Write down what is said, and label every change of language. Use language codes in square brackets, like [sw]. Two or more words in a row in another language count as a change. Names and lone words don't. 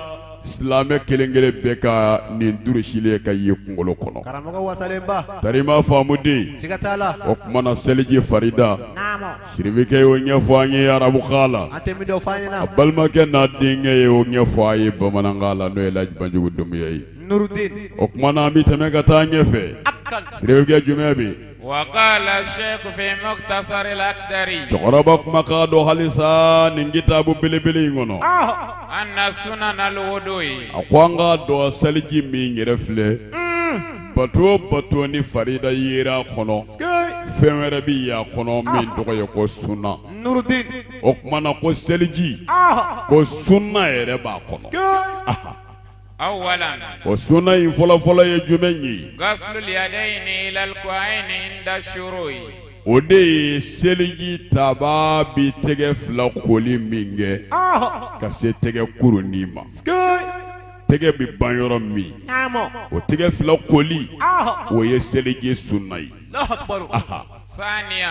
[bm] silamɛ kelen-kelen bɛɛ ka nin durusile ka ye kunkolo kɔnɔ tari ma faamu den o kumana seliji farida sirifukɛ y'o ɲɛfɔ an ye arabukan la a balimakɛ n'a denkɛ y'o ɲɛfɔ a ye bamanankan la n'o ye Lajibanjugu Dunbiya ye o kumana an bɛ tɛmɛ ka taa ɲɛfɛ sirifukɛ jumɛn bɛ [ar] وقال الشيخ في مختصر الأكدري [bm] cɛkɔrɔba kumakan dɔ halisa nin kitabu belebele in kɔnɔ [ar] أن سنن الوضوء [bm] a ko an k'a dɔn seliji min yɛrɛ filɛ bato bato ni farida yera kɔnɔ fɛn wɛrɛ bɛ y'a kɔnɔ min tɔgɔ ye ko sunna o kumana ko seliji ko sunna yɛrɛ b'a kɔnɔ [ar] أولا [bm] o sunna in fɔlɔfɔlɔ ye jumɛn ye [ar] غسل اليدين إلى الكوعين عند الشروع [bm] o de ye seliji taba bi tɛgɛ fila koli min kɛ ka se tɛgɛ kurunin ma tɛgɛ bi ban yɔrɔ min o tɛgɛ fila koli o ye seliji sunna ye [ar] ثانيا